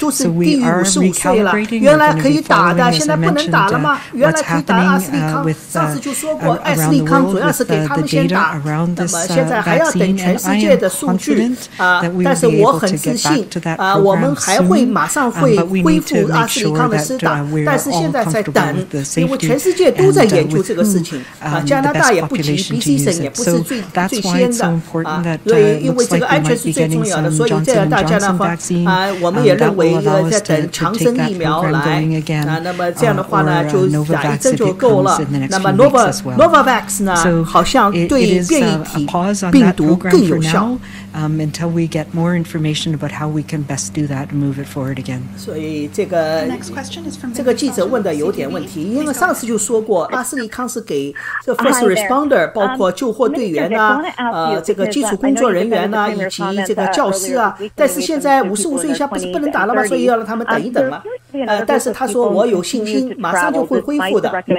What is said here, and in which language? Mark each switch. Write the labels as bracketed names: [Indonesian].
[English] So we are recalibrating. We're going to be following, as I mentioned, what's happening with around the world with the data around this vaccine. And I am confident that we will be able to get back to that program soon. But we need to make sure that we're all comfortable with the safety [Chinese] 全世界都在研究这个事情加拿大也不急 BC 省也不是最先的所以因为这个安全是最重要的所以这样大家呢我们也认为在等强生疫苗来那么这样的话呢就打一针就够了那么 Novavax 呢好像对变异体病毒更有效 [English] until we get more information about how we can best do that and move it forward again. [Chinese] 所以这个记者问的有点问题因为上次就说过阿斯利康是给这 [English] first responder [Chinese] 包括救护队员这个基础工作人员以及这个教师但是现在55岁以下不是不能打了吗所以要让他们等一等了但是他说我有信心马上就会恢复的